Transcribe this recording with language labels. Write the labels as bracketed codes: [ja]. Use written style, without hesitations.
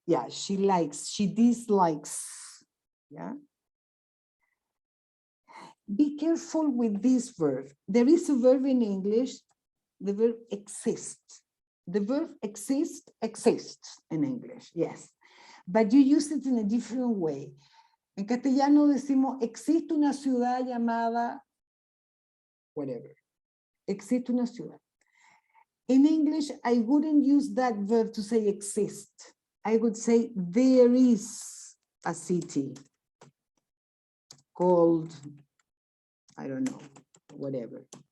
[en] Yeah, she dislikes. Yeah. Be careful with this verb. There is a verb in English, the verb exist. The verb exist exists in English, yes. But you use it in a different way. [es] En castellano decimos, existe una ciudad llamada, whatever. Existe una ciudad. [en] In English, I wouldn't use that verb to say exist. I would say there is a city called, I don't know, whatever.